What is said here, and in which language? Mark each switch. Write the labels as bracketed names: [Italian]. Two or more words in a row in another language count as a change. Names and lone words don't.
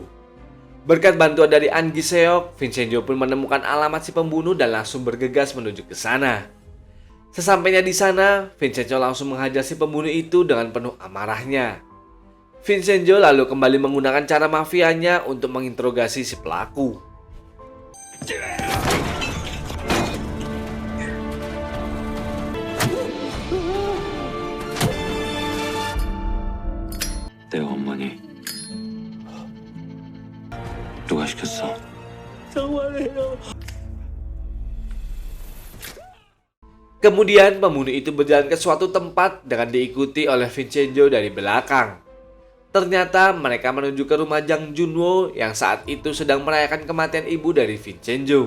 [Indonesian] Berkat bantuan dari An Gi Seok, Vincenzo pun menemukan alamat si pembunuh dan langsung bergegas menuju ke sana. Sesampainya di sana, Vincenzo langsung menghajar si pembunuh itu dengan penuh amarahnya. Vincenzo lalu kembali menggunakan cara mafianya untuk menginterogasi si pelaku. [Korean] 내가 엄마니? 누가 시켰어? [Indonesian] Kemudian pembunuh itu berjalan ke suatu tempat dengan diikuti oleh Vincenzo dari belakang. Ternyata mereka menuju ke rumah Jang Junwoo yang saat itu sedang merayakan kematian ibu dari Vincenzo.